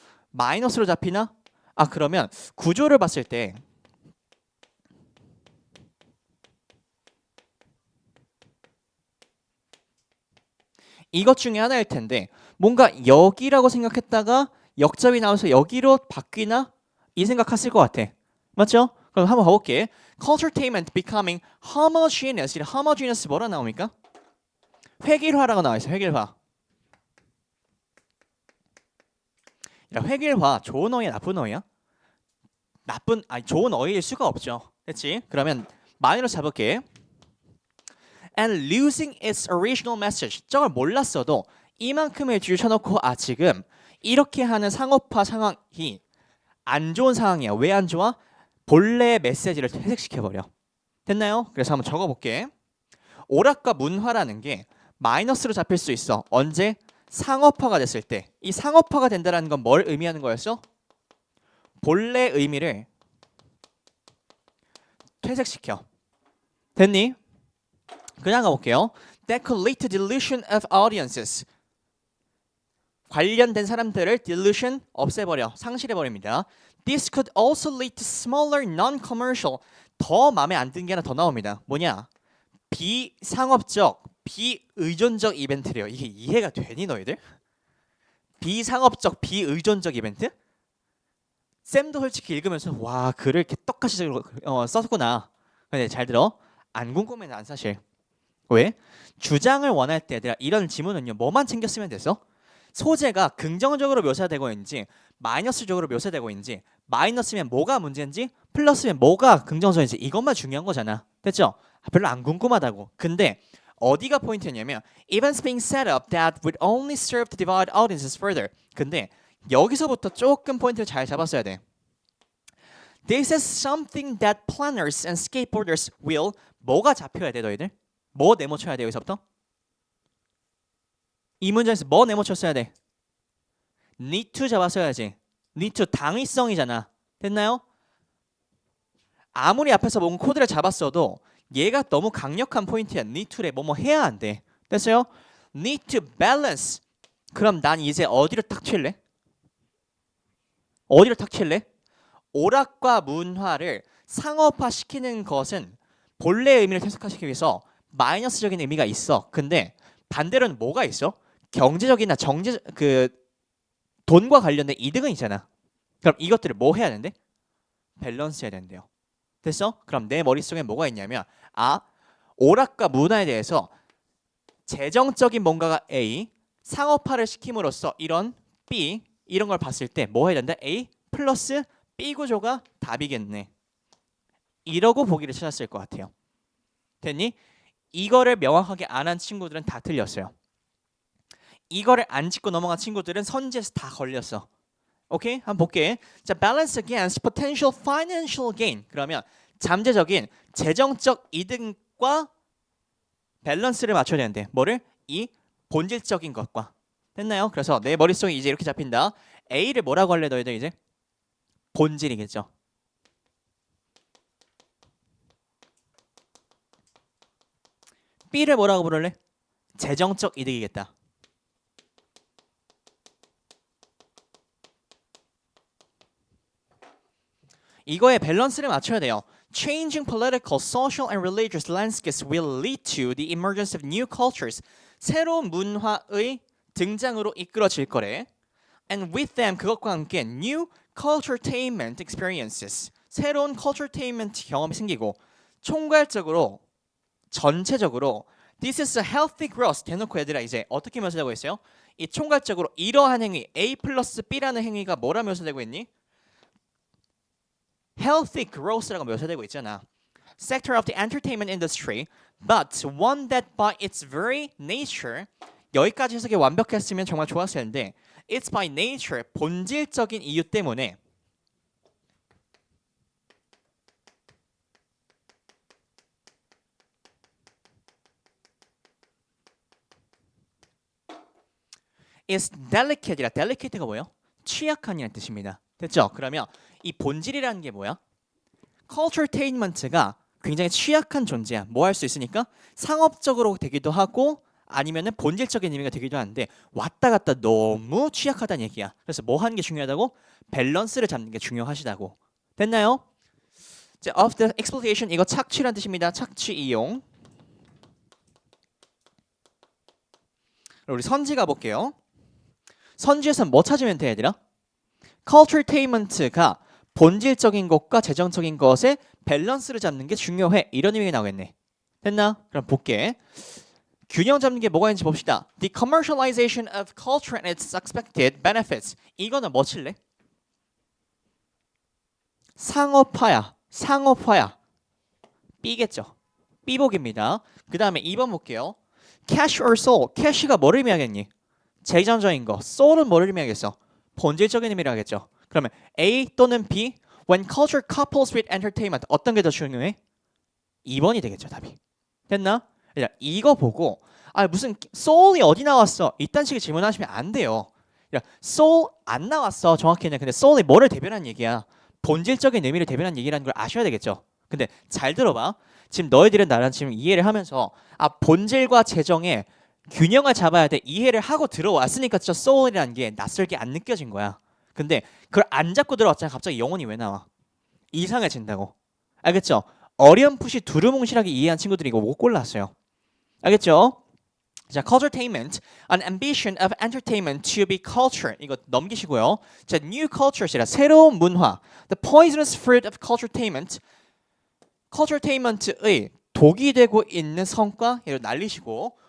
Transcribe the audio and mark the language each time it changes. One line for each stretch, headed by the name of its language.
Korean: 마이너스로 잡히나? 그러면 구조를 봤을 때 이것 중에 하나일 텐데 뭔가 여기라고 생각했다가 역접이 나와서 여기로 바뀌나? 이 생각했을 것 같아. 맞죠? 그럼 한번 가볼게.
English: culturetainment becoming homogeneous.
Korean: 이 homogeneous 뭐라 나옵니까? 획일화라고 나와 있어. 획일화. 획일화 좋은 어휘야 나쁜 어휘야? 좋은 어휘일 수가 없죠. 됐지? 그러면 마이너스 잡을게.
English: And losing its original message.
Korean: 저걸 몰랐어도 이만큼의 줄 쳐놓고 지금 이렇게 하는 상업화 상황이 안 좋은 상황이야. 왜 안 좋아? 본래의 메시지를 퇴색시켜버려. 됐나요? 그래서 한번 적어볼게. 오락과 문화라는 게 마이너스로 잡힐 수 있어. 언제? 상업화가 됐을 때. 이 상업화가 된다는 건 뭘 의미하는 거였어? 본래 의미를 퇴색시켜. 됐니? 그냥 가볼게요.
English: That could lead to delusion of audiences.
Korean: 관련된 사람들을 delusion 없애버려. 상실해버립니다.
English: This could also lead to smaller non-commercial.
Korean: 더 마음에 안 드는 게 하나 더 나옵니다. 뭐냐? 비상업적, 비의존적 이벤트래요. 이게 이해가 되니 너희들? 비상업적, 비의존적 이벤트? 쌤도 솔직히 읽으면서 와 글을 이렇게 똑같이 썼구나. 근데 잘 들어. 안 궁금해 난 사실. 왜? 주장을 원할 때 얘들아 이런 지문은요 뭐만 챙겼으면 됐어? 소재가 긍정적으로 묘사되고 있는지 마이너스적으로 묘사되고 있는지 마이너스면 뭐가 문제인지 플러스면 뭐가 긍정적인지 이것만 중요한 거잖아. 됐죠? 별로 안 궁금하다고. 근데 어디가 포인트냐면
English: events being set up that would only serve to divide audiences further.
Korean: 근데 여기서부터 조금 포인트를 잘 잡았어야 돼.
English: This is something that planners and skateboarders will
Korean: 뭐가 잡혀야 돼 너희들? 뭐 네모쳐야 돼 여기서부터? 이 문장에서 뭐 네모쳤어야 돼?
English: need to
Korean: 잡았어야지.
English: need to
Korean: 당위성이잖아. 됐나요? 아무리 앞에서 뭔 코드를 잡았어도 얘가 너무 강력한 포인트야. need to래 뭐뭐 해야 안 돼. 됐어요?
English: need to balance.
Korean: 그럼 난 이제 어디를 탁 칠래? 어디를 탁 칠래? 오락과 문화를 상업화시키는 것은 본래의 의미를 퇴색화시키기 위해서 마이너스적인 의미가 있어. 근데 반대로는 뭐가 있어? 경제적이나 돈과 관련된 이득은 있잖아. 그럼 이것들을 뭐 해야 되는데? 밸런스 해야 된대요. 됐어? 그럼 내 머릿속에 뭐가 있냐면 오락과 문화에 대해서 재정적인 뭔가가 A, 상업화를 시킴으로써 이런 B 이런 걸 봤을 때 뭐 해야 된다? A 플러스 B 구조가 답이겠네. 이러고 보기를 찾았을 것 같아요. 됐니? 이거를 명확하게 안 한 친구들은 다 틀렸어요. 이거를 안 짚고 넘어간 친구들은 선지에서 다 걸렸어. 오케이? 한번 볼게.
English: 자, balance against potential financial gain.
Korean: 그러면 잠재적인 재정적 이득과 밸런스를 맞춰야 되는데 뭐를? 이 본질적인 것과. 됐나요? 그래서 내 머릿속에 이제 이렇게 잡힌다. A를 뭐라고 할래 너희들 이제? 본질이겠죠. B를 뭐라고 부를래? 재정적 이득이겠다. 이거에 밸런스를 맞춰야 돼요.
English: Changing political, social, and religious landscapes will lead to the emergence of new cultures.
Korean: 새로운 문화의 등장으로 이끌어질 거래.
English: And with them,
Korean: 그것과 함께
English: new culturetainment experiences.
Korean: 새로운 culturetainment 경험이 생기고 총괄적으로 전체적으로
English: This is a healthy growth.
Korean: 대놓고 얘들아 이제 어떻게 묘사되고 있어요? 이 총괄적으로 이러한 행위 A 플러스 B라는 행위가 뭐라 묘사되고 있니? healthy growth라고 묘사되고 있잖아.
English: Sector of the entertainment industry, but one that by its very nature
Korean: 여기까지 해석이 완벽했으면 정말 좋았을 텐데
English: it's by nature
Korean: 본질적인 이유 때문에
English: is delicate이라
Korean: delicate가 뭐예요? 취약한이라는 뜻입니다. 됐죠? 그러면 이 본질이라는 게 뭐야? culturetainment가 굉장히 취약한 존재야. 뭐 할 수 있으니까 상업적으로 되기도 하고 아니면은 본질적인 의미가 되기도 하는데 왔다 갔다 너무 취약하다는 얘기야. 그래서 뭐 하는 게 중요하다고? 밸런스를 잡는 게 중요하시다고. 됐나요? 자,
English: of the exploitation
Korean: 이거 착취란 뜻입니다. 착취 이용. 우리 선지 가볼게요. 선지에서는 뭐 찾으면 돼 얘들아? culturetainment가 본질적인 것과 재정적인 것의 밸런스를 잡는 게 중요해. 이런 의미가 나오겠네. 됐나? 그럼 볼게. 균형 잡는 게 뭐가 있는지 봅시다.
English: The commercialization of culture and its expected benefits.
Korean: 이거는 뭐 칠래? 상업화야. 상업화야. B겠죠. B복입니다. 그 다음에 2번 볼게요.
English: Cash or soul.
Korean: cash가 뭐를 의미하겠니? 재정적인 거. soul은 뭐를 의미하겠어? 본질적인 의미를 하겠죠. 그러면 A 또는 B
English: when culture couples with entertainment
Korean: 어떤 게 더 중요해? 2번이 되겠죠 답이. 됐나? 이거 보고 무슨 soul이 어디 나왔어? 이딴 식의 질문하시면 안 돼요. soul 안 나왔어 정확히는. 근데 soul이 뭐를 대변하는 얘기야? 본질적인 의미를 대변하는 얘기라는 걸 아셔야 되겠죠. 근데 잘 들어봐. 지금 너희들은 나랑 지금 이해를 하면서 본질과 재정의 균형을 잡아야 돼. 이해를 하고 들어왔으니까 저 soul이라는 게 낯설게 안 느껴진 거야. 근데 그걸 안 잡고 들어왔잖아. 갑자기 영혼이 왜 나와? 이상해진다고. 알겠죠? 어렴풋이 두루뭉실하게 이해한 친구들이 이거 못 골랐어요. 알겠죠?
English: 자, culturetainment, an ambition of entertainment to be culture.
Korean: 이거 넘기시고요. 자, new cultures이라 새로운 문화.
English: The poisonous fruit of culturetainment.
Korean: culturetainment의 독이 되고 있는 성과 이거 날리시고.